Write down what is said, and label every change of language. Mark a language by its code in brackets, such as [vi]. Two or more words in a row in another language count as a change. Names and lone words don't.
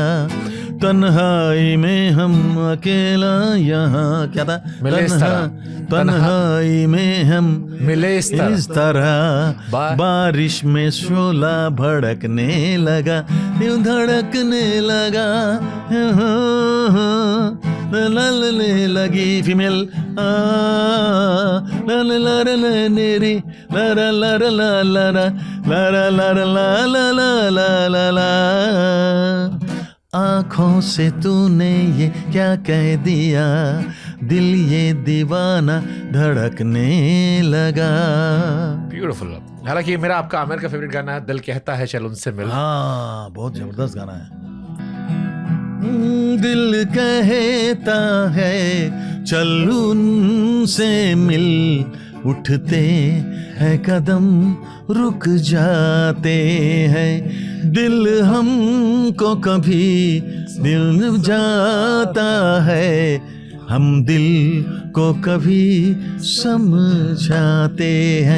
[hi] तन्हाई में हम अकेला यहाँ, क्या था, तन्हाई में हम मिले इस तरह। बारिश में शोला भड़कने लगा, यूं धड़कने लगा। ललने लगी फीमेल, ला ला ला ला ला ने रे ला ला ला ला ला ला ला ला ला ला ला ला ला ला ला। आँखों से तूने ये क्या कह दिया, दिल ये दीवाना धड़कने लगा। ब्यूटीफुल। हालांकि मेरा आपका आमिर का फेवरेट गाना है दिल कहता है चल उनसे मिल। हाँ, बहुत जबरदस्त गाना है। दिल कहता है चल उनसे मिल, उठते हैं कदम रुक जाते हैं, दिल हमको कभी दिल जाता है, हम दिल को कभी समझाते हैं।